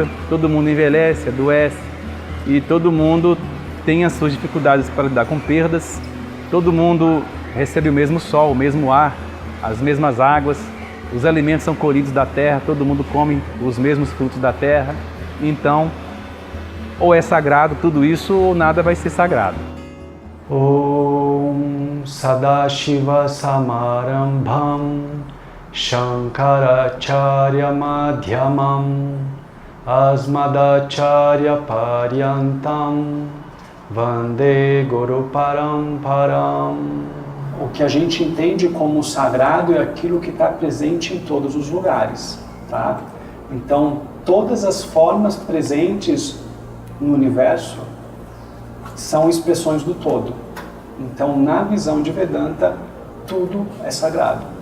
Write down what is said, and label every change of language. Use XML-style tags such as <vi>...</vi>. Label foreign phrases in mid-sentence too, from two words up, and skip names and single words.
<pt>Todo mundo envelhece, adoece. E todo mundo tem as suas dificuldades para lidar com perdas. Todo mundo recebe o mesmo sol, o mesmo ar, as mesmas águas. Os alimentos são colhidos da terra, todo mundo come os mesmos frutos da terra. Então, ou é sagrado tudo isso, ou nada vai ser sagrado.</pt> <sa>ॐ सदाशिव समारम्भां शङ्कराचार्य मध्यमां अस्मदाचार्य पर्यन्तां वन्दे गुरु परम्पराम्.</sa> <pt>O que a gente entende como sagrado é aquilo que está presente em todos os lugares, tá? Então, todas as formas presentes no universo são expressões do todo. Então, na visão de Vedanta, tudo é sagrado.</pt>